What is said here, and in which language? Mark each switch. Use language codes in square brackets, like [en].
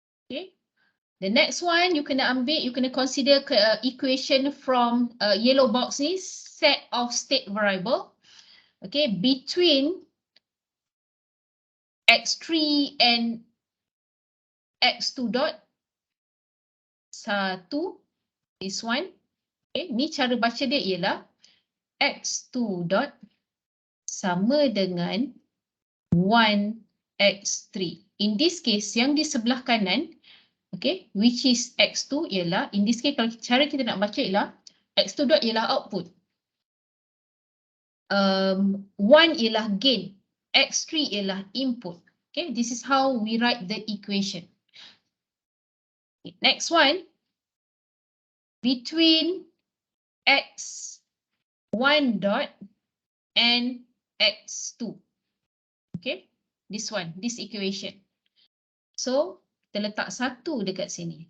[en] Okay, the next one you kena consider equation from yellow box ni, set of state variable. Okay, between x3 and x2 dot 1, this one. [ms] Okay, ni cara baca dia ialah x2 dot sama dengan 1x3. [en] In this case, [ms] yang di sebelah kanan, okay, which is x2 ialah, in this case, kalau cara kita nak baca ialah x2 dot ialah output. 1 ialah gain, x3 ialah input. [en] Okay, this is how we write the equation. Okay, next one, between x1 dot and x2. Okay, this one, this equation. So, [ms] kita letak 1 dekat sini.